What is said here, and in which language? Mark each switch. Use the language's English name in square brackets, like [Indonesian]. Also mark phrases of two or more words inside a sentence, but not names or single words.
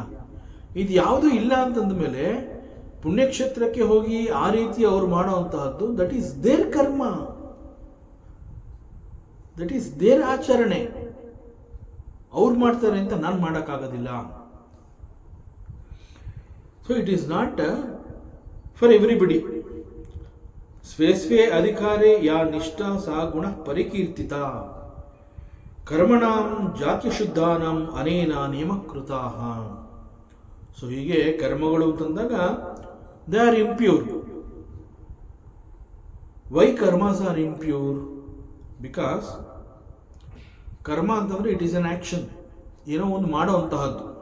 [Kannada] ಇದು ಯಾವುದೂ ಇಲ್ಲ ಅಂತಂದ ಮೇಲೆ ಪುಣ್ಯಕ್ಷೇತ್ರಕ್ಕೆ ಹೋಗಿ ಆ ರೀತಿ ಅವರು ಮಾಡುವಂತಹದ್ದು, [English] that is their karma, that is their [Kannada] ಆಚರಣೆ. ಅವ್ರು ಮಾಡ್ತಾರೆ ಅಂತ ನಾನು ಮಾಡೋಕ್ಕಾಗೋದಿಲ್ಲ. [English] so it is not for everybody. [Sanskrit] ಸ್ವೇ ಅಧಿಕಾರೇ ಯಾ ನಿಷ್ಠಾ ಸಾ ಗುಣ ಪರಿಕೀರ್ತಿತ, ಕರ್ಮಣಾಂ ಜಾತ್ಯಶುದ್ಧಾನಾಂ ಅನೇನ ನಿಯಮಕೃತಾಃ. [Kannada] ಸೊ ಹೀಗೆ ಕರ್ಮಗಳು ಅಂತಂದಾಗ [English] they are impure. why karmas are impure? [Kannada] ಬಿಕಾಸ್ ಕರ್ಮ ಅಂತಂದರೆ [English] it is an action, [Kannada] ಏನೋ ಒಂದು ಮಾಡುವಂತಹದ್ದು.